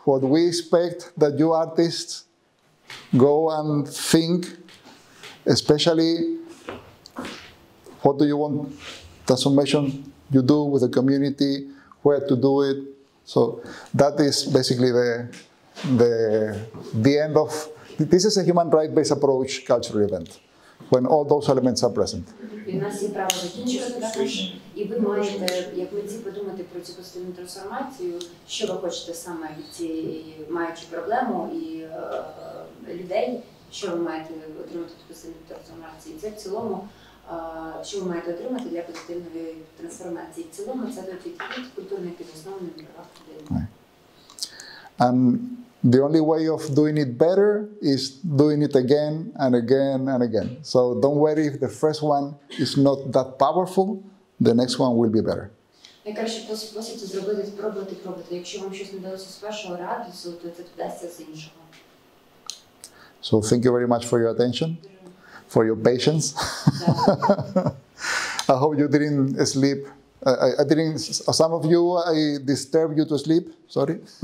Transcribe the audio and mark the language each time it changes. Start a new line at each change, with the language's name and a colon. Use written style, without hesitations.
English: What we expect that you artists go and think, especially what do you want transformation you do with the community, where to do it. So that is basically the end of, this is a human right-based approach cultural event, when all those elements are present.
Ukrainian: І в нас є право закінчувати, і ви маєте, як митці, подумати про цю позитивну трансформацію, що ви хочете саме від цієї, маючи проблему і людей, що ви маєте отримати від позитивної трансформації. Це в цілому, що ви маєте отримати для позитивної трансформації. В цілому це підхід культурний підоснований на правах людей.
English: And the only way of doing it better is doing it again and again and again. So don't worry if the first one is not that powerful, the next one will be better.
Ukrainian: Найкраще спосіб це зробити, спробувати. Якщо вам щось не вдалося з першого разу, то це вдасться з іншого.
English: So thank you very much for your attention, for your patience. I hope you didn't sleep. I didn't, some of you, I disturbed you to sleep, sorry.